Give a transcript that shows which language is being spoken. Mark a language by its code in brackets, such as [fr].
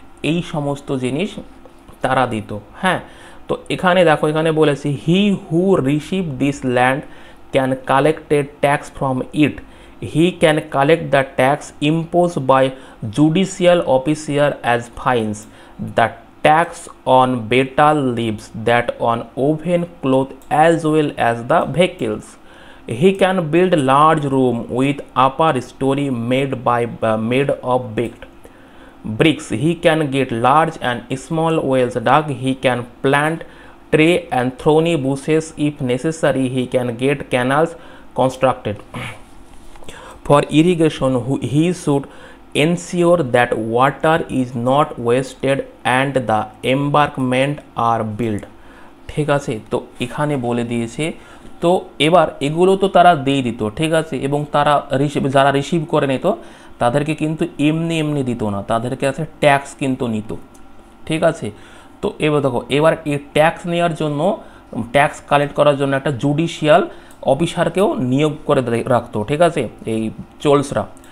[bn] এই সমস্ত জিনিস তারা দিত। হ্যাঁ, তো এখানে দেখো এখানে বলেছি [en] He who receive this land can collected tax from it, he can collect the tax impose by judicial officer as fines, the tax on betel leaves, that on woven cloth as well as the vehicles. He can build large room with upper story made of baked bricks. He can get large and small wells dug. He can plant tree and thorny bushes if necessary. He can get canals constructed. For irrigation, he should ensure that water is not wasted and the embankment are built. [bn] ঠিক আছে। তো এখানে বলে দিয়েছে। তো এবার এগুলো তো তারা দিয়ে দিত, ঠিক আছে, এবং তারা যারা রিসিভ করে নিত তাদেরকে কিন্তু এমনি এমনি দিত না, তাদেরকে আছে ট্যাক্স কিন্তু নিত, ঠিক আছে। তো এবার দেখো, এবার এই ট্যাক্স নেওয়ার জন্য, ট্যাক্স কালেক্ট করার জন্য একটা জুডিশিয়াল অফিসারকেও নিয়োগ করে রাখতো, ঠিক আছে, এই চোলসরা।